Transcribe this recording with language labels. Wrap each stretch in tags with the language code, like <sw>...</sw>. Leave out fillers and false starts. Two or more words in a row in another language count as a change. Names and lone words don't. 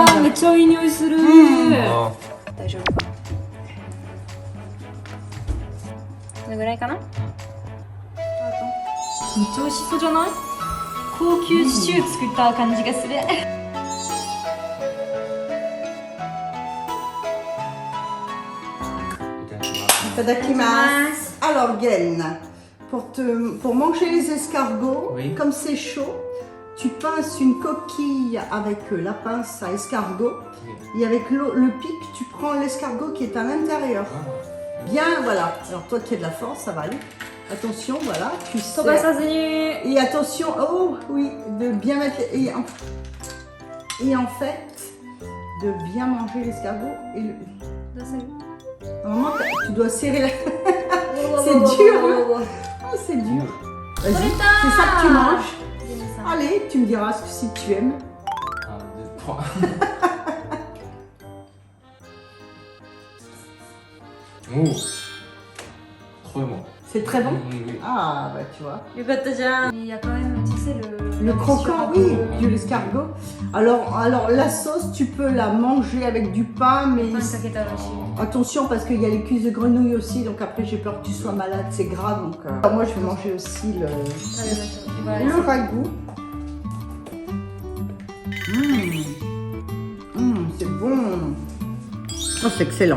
<ja>ーめ</ja> <fr>bon.</fr> <ja>っちゃいい匂いするあ大丈夫かなこれぐらいかなめっちゃ美味しそうじゃない高級シチュー作った感じがする Tadakimasu.</ja> <fr>Alors Gaine, pour manger les escargots, Oui. comme c'est chaud, tu pinces une coquille avec la pince à escargot et avec le pic, tu prends l'escargot qui est à l'intérieur. Bien, voilà. Alors toi qui as de la force, ça va aller. Attention, voilà, tu</fr> <ja>飛ば</ja> <fr>serres.</fr> <ja>さずに</ja> <fr>Et attention, oh oui, de bien mettre... Et en fait, de bien manger l'escargot. Et à un moment, tu dois serrer la... C'est dur, hein. Oh, c'est dur. Vas-y, c'est ça que tu manges. Allez, tu me diras si tu aimes.</fr> <ja>おおこれも</ja> <fr>C'est très bon. Oui. Ah, bah tu vois.</fr> <ja>よかったじゃんいや</ja> <fr>quand même tu sais Le croquant, oui, de l'escargot. Alors, la sauce, tu peux la manger avec du pain, mais</fr> <ja>パンかけたら美味しい</ja> <fr>attention parce qu'il y a les cuisses de grenouille aussi, donc après j'ai peur que tu sois malade, c'est gras. Donc alors moi je vais manger aussi le ragoût. C'est bon. Oh, c'est excellent.</fr>